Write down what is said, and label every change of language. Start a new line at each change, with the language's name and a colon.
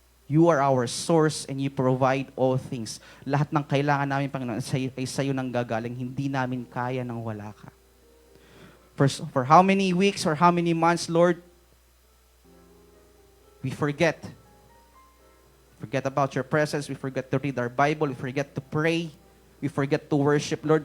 English: You are our source and you provide all things.
Filipino: Lahat ng kailangan namin, Panginoon, ay sa'yo nang gagaling. Hindi namin kaya nang wala ka.
English: For how many weeks or how many months, Lord, we forget. Forget about your presence. We forget to read our Bible. We forget to pray. We forget to worship, Lord.